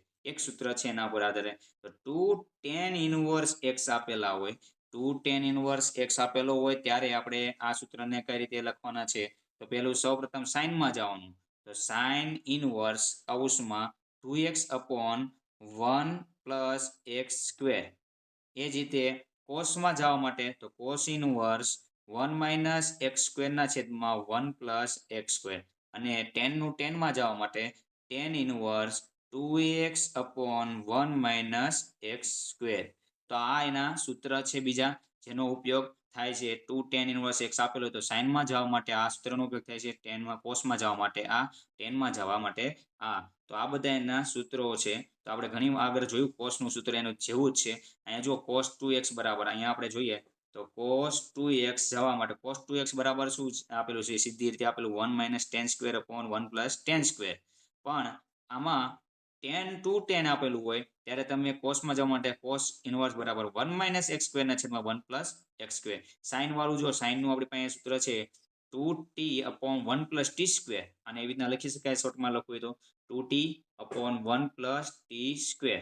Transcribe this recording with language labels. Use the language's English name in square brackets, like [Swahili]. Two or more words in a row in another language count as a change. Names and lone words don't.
[Gujarati] એક સૂત્ર છે એના પર આધારે, તો [English] 2 tan inverse x [Gujarati] આપેલા હોય, [English] 2 tan inverse x [Gujarati] આપેલો હોય ત્યારે આપણે આ સૂત્રને કઈ રીતે લખવાના છે, તો પેલું સૌપ્રથમ sin માં જવાનું, તો [English] sin inverse [Gujarati] કૌંસમાં [English] 2x upon 1 plus x square. [Gujarati] એ જ રીતે cos માં જવા માટે તો [English] cos inverse 1 minus x square [Gujarati] ના છેદમાં [English] 1 plus x square. [Gujarati] અને tan નું tan માં જવા માટે [English] tan inverse 2x upon 1 minus x square. [Gujarati] તો આ એના સૂત્ર છે બીજા જેનો ઉપયોગ થાય છે. [English] 2 tan inverse x [Gujarati] આપેલો તો sin માં જવા માટે આ સૂત્રનો ઉપયોગ થાય છે, tan માં cos માં જવા માટે આ, tan માં જવા માટે આ. તો આ બધા એના સૂત્રો છે. તો આપણે ઘણી આગળ જોયું cos નું સૂત્ર એનું જેવું જ છે. અહીંયા જો [English] cos 2x [Gujarati] બરાબર, અહીંયા આપણે જોઈએ તો [English] cos 2x [Gujarati] જવા માટે [English] cos 2x [Gujarati] બરાબર શું આપેલું છે, સીધી રીતે આપેલું [English] 1 minus tan square upon 1 plus tan square. [Gujarati] પણ આમાં [English] tan to tan [Gujarati] આપેલું હોય ત્યારે તમે cos માં જવા માટે [English] cos inverse [Gujarati] બરાબર [English] 1 minus x square [Gujarati] ના છેદમાં [English] 1 plus x square. [Gujarati] sin વાળું જો sin નું આપણી પાસે સૂત્ર છે [English] 2t upon 1 plus t square, [Gujarati] અને એવી રીતના લખી શકાય, શોર્ટમાં લખવું હોય તો [English] 2t upon 1 plus t square.